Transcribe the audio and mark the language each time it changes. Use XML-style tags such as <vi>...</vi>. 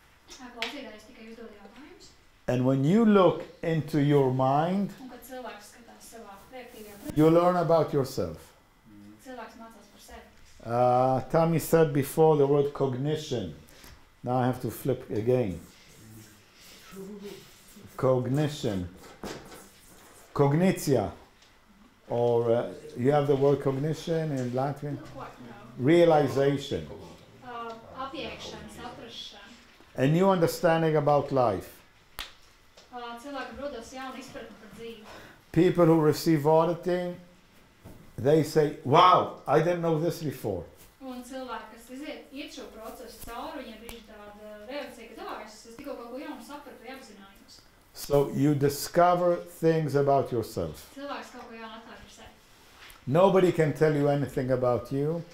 <lv>Klausītājs tikai uzdod jautājumus.</lv> <en>And when you look into your mind,</en> <lv>Un kad cilvēks skatās savā reaktīvajā prātā,</lv> <en>you learn about yourself.</en> <lv>cilvēks mācās par sevi.</lv> <en>Tammy said before the word cognition. Now I have to flip again. Cognition. Cognitia. Or you have the word cognition in Latvian? Realization.</en> <lv>Apjēgšana, saprašana.</lv> <en>A new understanding about life.</en> <lv>Cilvēkam rodas jauna izpratne par dzīvi.</lv> <en>People who receive auditing, they say, wow, I didn't know this before.</en> <lv>Un cilvēki, kas iet šo procesu cauri, viņiem brīži tāda reakcija, ka es tikko kaut ko jaunu sapratu, apzinājos.</lv> <en>So you discover things about yourself.</en> <lv>Cilvēks kaut ko jaunu atklāj par sevi.</lv> <en>Nobody can tell you anything about you.</en>